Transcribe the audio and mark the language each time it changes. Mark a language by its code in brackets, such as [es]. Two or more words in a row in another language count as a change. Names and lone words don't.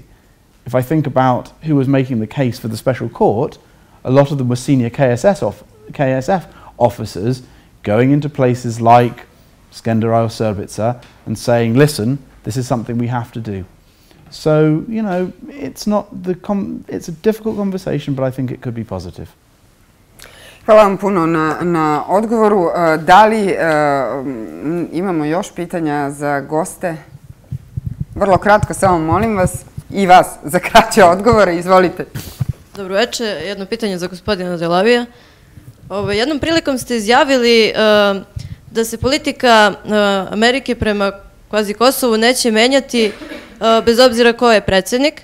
[en] If I think about who was making the case for the special court, a lot of them were senior KSF officers going into places like Skenderaj or Srbica and saying, listen, this is something we have to do. So, you know, it's a difficult conversation, but I think it could be positive. [sr] Hvala vam puno na odgovoru. Da li imamo još pitanja za goste? Vrlo kratko, samo molim vas i vas za kraće odgovore. Izvolite. Dobro večer. Jedno pitanje za gospodina Delavija. Jednom prilikom ste izjavili da se politika Amerike prema kvazi Kosovu neće menjati bez obzira ko je predsjednik.